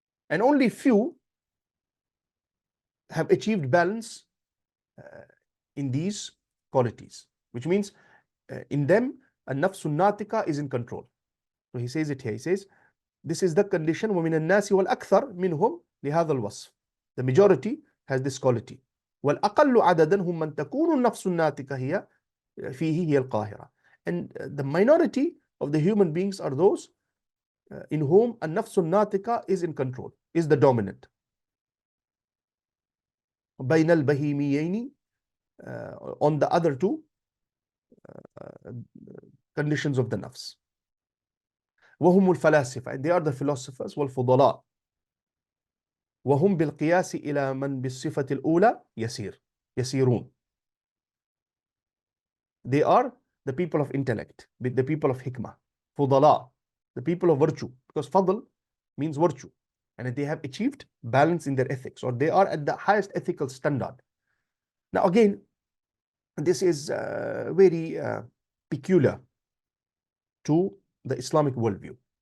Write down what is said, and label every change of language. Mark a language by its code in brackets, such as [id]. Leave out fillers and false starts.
[en] And only few have achieved balance in these qualities, which means in them [ar] النفس الناطقة [en] is in control. So he says it here. He says this is the condition [ar] ومن الناس والأكثر منهم لهذا الوصف. [en] The majority has this quality. [ar] والأقل عددا هم من تكون النفس الناطقة هي فيه هي القاهرة. [en] And the minority of the human beings are those in whom [ar] النفس الناطقة [en] is in control, is the dominant. [ar] بين البهيميين, [en] on the other two conditions of the nafs. [ar] وهم الفلاسفة, [en] and they are the philosophers, [ar] والفضلاء. وهم بالقياس إلى من بالصفة الأولى يسيرون. [en] They are the people of intellect, the people of hikmah. [ar] فضلاء, [en] the people of virtue, because fadl means virtue, and they have achieved balance in their ethics, or they are at the highest ethical standard. Now again, this is very peculiar to the Islamic worldview.